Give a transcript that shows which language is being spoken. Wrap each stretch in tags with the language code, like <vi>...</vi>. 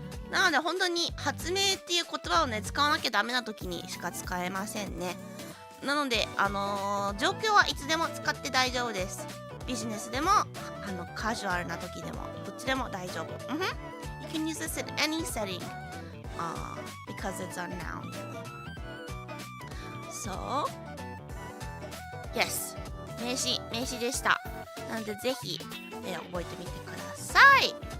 <ja>なので本当に発明っていう言葉をね使わなきゃダメな時にしか使えませんね。なので状況はいつでも使って大丈夫です。ビジネスでもカジュアルな時でもどっちでも大丈夫。</ja> <en>You can use this in any setting, because it's a noun. So, yes,</en> <ja>名詞でした。なのでぜひ、覚えてみてください。</ja>